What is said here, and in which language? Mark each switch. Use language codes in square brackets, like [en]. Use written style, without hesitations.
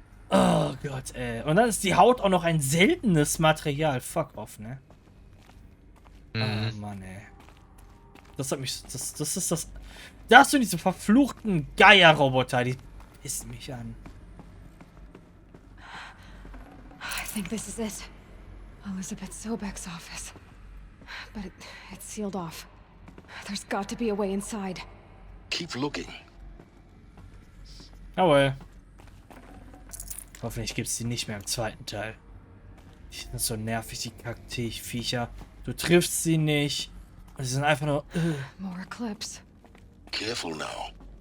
[de] Oh Gott, ey. Und dann ist die Haut auch noch ein seltenes Material. Fuck off, ne? Oh Mann, ey. Das hat mich, das ist das... Da hast du diese verfluchten Geierroboter, die pissen mich an. [en] I think this is it. Elizabeth Sobek's office. But it's sealed off. There's got to be a way inside. Keep looking. [de] Jawohl. Hoffentlich gibt es die nicht mehr im zweiten Teil. Die sind so nervig, die Kakteen-Viecher. Du triffst sie nicht. Und sie sind einfach nur... [en] More clips. Careful now.